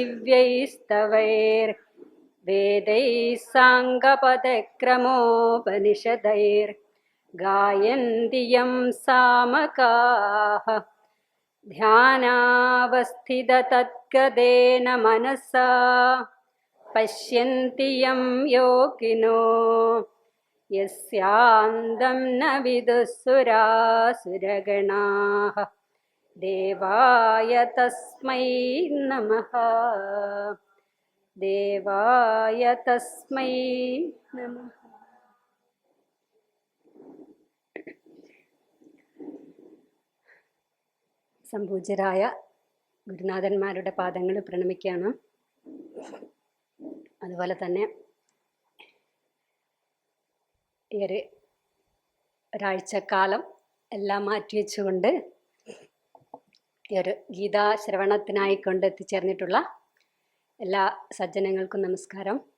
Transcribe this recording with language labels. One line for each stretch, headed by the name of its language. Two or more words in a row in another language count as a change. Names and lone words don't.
Sanskrit: दिव्यैस्तवैर्वेदैः साङ्गपदक्रमोपनिषदैर्गायन्ति यं सामकाः ध्यानावस्थिततद्गतेन मनसा पश्यन्ति यं योगिनो यस्यान्तं न विदुःसुरासुरगणाः। देवाय तस्मै नमः देवाय तस्मै नमः।
Malayalam: സംപൂജ്യരായ ഗുരുനാഥന്മാരുടെ പാദങ്ങൾ പ്രണമിക്കുകയാണ്. അതുപോലെ തന്നെ ഈ ഒരാഴ്ചക്കാലം എല്ലാം മാറ്റിവെച്ചുകൊണ്ട് ഈ ഒരു ഗീതാശ്രവണത്തിനായി കൊണ്ട് എത്തിച്ചേർന്നിട്ടുള്ള എല്ലാ സജ്ജനങ്ങൾക്കും നമസ്കാരം.